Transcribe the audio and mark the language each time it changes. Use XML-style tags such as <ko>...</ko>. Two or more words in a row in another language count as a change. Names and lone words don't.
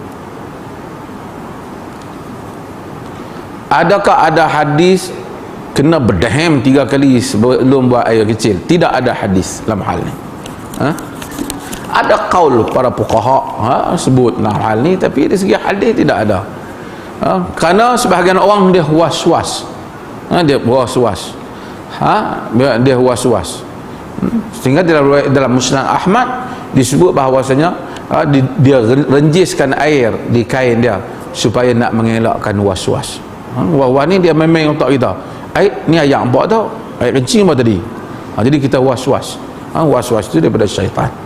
<ms>Adakah ada hadis kena berdahem 3 kali sebelum buat air kecil? Tidak ada hadis dalam hal ni. Ada qaul para fuqaha sebut dalam hal ni, tapi dari segi hadis tidak ada. Kerana sebahagian orang dia was-was. Dia was-was. Dia was-was. Sehingga dalam Musnad Ahmad disebut bahawasanya dia renjiskan air di kain dia supaya nak mengelakkan was-was. Wah ni dia memang untuk kita. Air ni ayam buat tau, air kencing buat tadi. Jadi kita was-was. Was-was itu daripada syaitan.</ms>